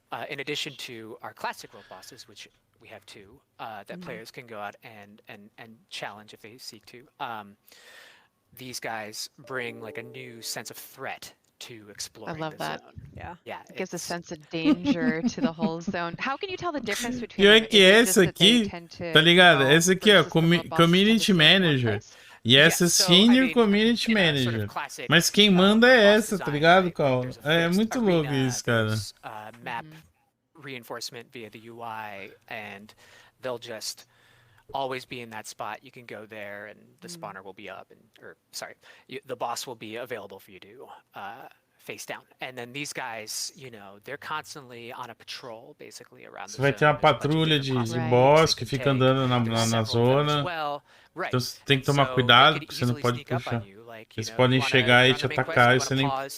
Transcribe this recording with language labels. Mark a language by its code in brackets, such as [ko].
[en] In addition to our classic world bosses, which we have two, that players can go out and challenge if they seek to. These guys bring like a new sense of threat to exploring. I love that. Zone. Yeah. It gives a sense of danger to the whole zone. How can you tell the difference between? [pt] Pior que essa aqui, tá ligado? Essa aqui é Community Manager. E essa Senior Community Manager. Mas quem manda é essa, tá ligado, Cal? É muito louco isso, cara. [en] Map reinforcement via the UI, and they'll just always be in that spot. You can go there, and the spawner will be up, the boss will be available for you to face down. And then these guys, you know, they're constantly on a patrol, basically around the zone. [pt] Vai ter uma patrulha de boss que fica andando na zona. Então você tem que tomar cuidado, porque você não pode puxar. Eles podem chegar e te atacar e você nem.